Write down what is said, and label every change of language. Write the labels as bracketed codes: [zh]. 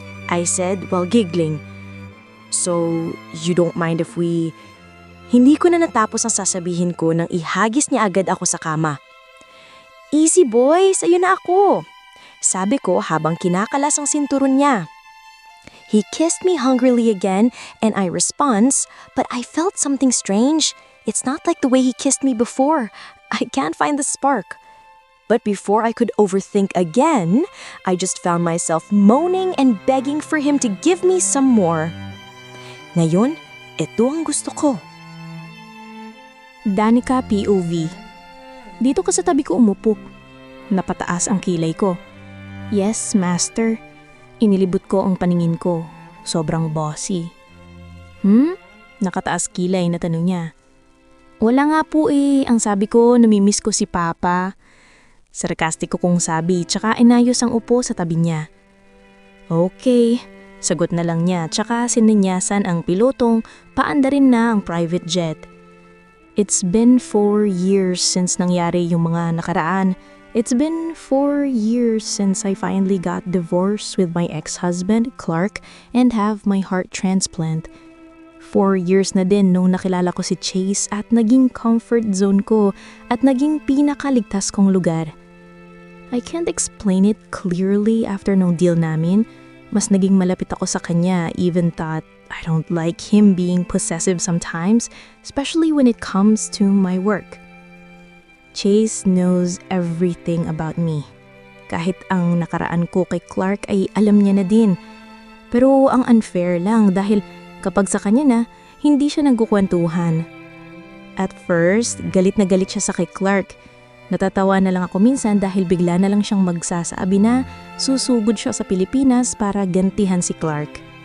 [en] I said while giggling. So, you don't mind if we... [tl] Hindi ko na natapos ang sasabihin ko nang ihagis niya agad ako sa kama. [en] Easy boy, [tl] sa'yo na ako. Sabi ko habang kinakalas ang sinturon niya. [en] He kissed me hungrily again and I responds, but I felt something strange. It's not like the way he kissed me before. I can't find the spark. But before I could overthink again, I just found myself moaning and begging for him to give me some more. [tl] Ngayon, ito ang gusto ko. Danica POV. Dito ka sa tabi ko umupo. Napataas ang kilay ko. [en] Yes, master. [tl] Inilibot ko ang paningin ko. Sobrang bossy. Nakataas kilay na tanong niya. Wala nga po eh. Ang sabi ko, namimiss ko si Papa. Sarkastiko kong sabi, tsaka inayos ang upo sa tabi niya. [en] Okay. [tl] Sagot na lang niya, tsaka sininyasan ang pilotong paandarin na ang private jet. [en] It's been 4 years since [tl] nangyari yung mga nakaraan. [en] It's been 4 years since I finally got divorced with my ex-husband, Clark, and have my heart transplant. [tl] 4 years na din nung nakilala ko si Chase at naging comfort zone ko at naging pinakaligtas kong lugar. [en] I can't explain it clearly after [tl] nung deal namin. Mas naging malapit ako sa kanya [en] even thought I don't like him being possessive sometimes, especially when it comes to my work. Chase knows everything about me. [tl] Kahit ang nakaraan ko kay Clark ay alam niya na din. Pero ang unfair lang dahil kapag sa kanya na, hindi siya nagkukwentuhan. [en] At first, [tl] galit na galit siya sa kay Clark. Natatawa na lang ako minsan dahil bigla na lang siyang magsasabi na susugod siya sa Pilipinas para gantihan si Clark.